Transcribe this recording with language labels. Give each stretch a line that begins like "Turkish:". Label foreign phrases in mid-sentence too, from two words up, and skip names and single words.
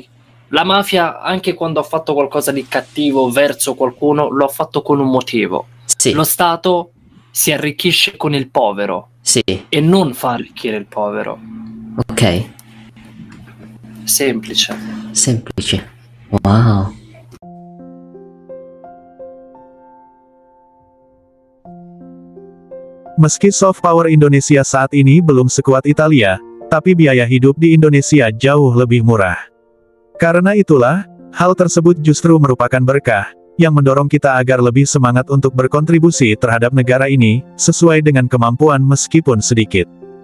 Italian: La mafia, anche quando ha fatto qualcosa di cattivo verso qualcuno, lo ha fatto con un motivo. Sì. Lo Stato si arricchisce con il povero Sì. e non fa arricchire il povero. Ok. Semplice. Semplice. Wow.
Indonesian: Meski
English: soft power
Indonesian: Indonesia saat ini belum sekuat Italia, tapi biaya hidup di Indonesia jauh lebih murah. Karena itulah, hal tersebut justru merupakan berkah, yang mendorong kita agar lebih semangat untuk berkontribusi terhadap negara ini, sesuai dengan kemampuan meskipun sedikit.